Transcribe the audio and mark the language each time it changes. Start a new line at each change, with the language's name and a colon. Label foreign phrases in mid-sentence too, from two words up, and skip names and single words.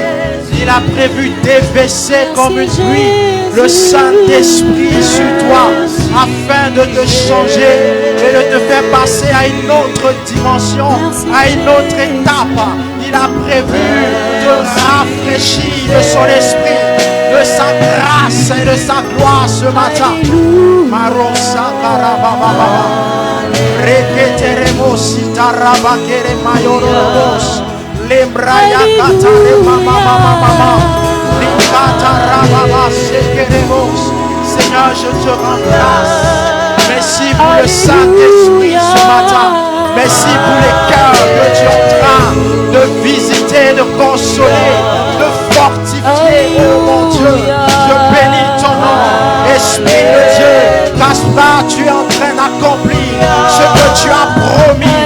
French: Il a prévu déverser comme une pluie le Saint-Esprit sur toi afin de te changer et de te faire passer à une autre dimension, à une autre étape. Il a prévu de rafraîchir de son esprit, de sa grâce et de sa gloire ce matin. Marosa karababa, reketeremo sitarabakere mayorobos, lembraya katare mama, likatarababa sekeremos. Seigneur, je te rends grâce. Merci pour le Saint-Esprit ce matin. Merci pour les cœurs que tu es en train de visiter, de consoler, de fortifier, oh mon Dieu. Je bénis ton nom, Esprit de Dieu, car tu es en train d'accomplir ce que tu as promis.